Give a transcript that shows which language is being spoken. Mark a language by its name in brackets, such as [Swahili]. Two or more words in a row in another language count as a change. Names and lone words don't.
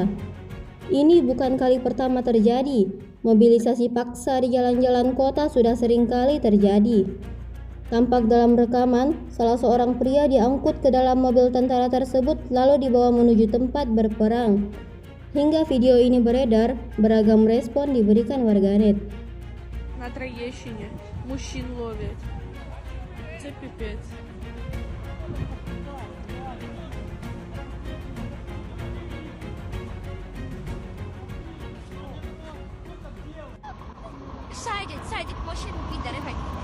[Indonesian] Ini bukan kali pertama terjadi. Mobilisasi paksa di jalan-jalan kota sudah sering kali terjadi. Tampak dalam rekaman, salah seorang pria diangkut ke dalam mobil tentara tersebut lalu dibawa menuju tempat berperang. Hingga video ini beredar, beragam respon diberikan warganet. [Ukrainian] На Троєщині мужчин ловлять. Це піпець. Садик, машину підари, гай.